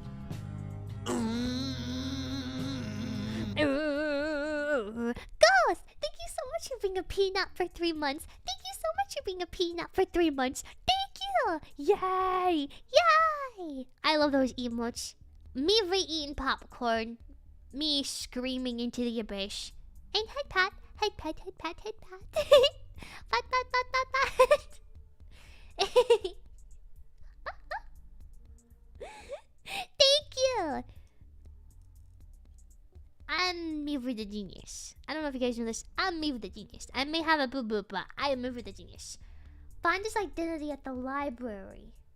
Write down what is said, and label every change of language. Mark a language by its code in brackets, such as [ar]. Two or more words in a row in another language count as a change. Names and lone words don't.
[en] Ghost! Thank you so much for being a peanut for 3 months. Thank you so much for being a peanut for 3 months. Thank you! Yay! Yay! I love those emotes. Me eating popcorn. Me screaming into the abyss. And head pat, head pat, head pat, head pat. Pat, pat, pat, pat, pat. Thank you! I'm Meaver the Genius. I don't know if you guys know this. I'm Meaver the Genius. I may have a boo-boo, but I am Meaver the Genius. Find his identity at the library.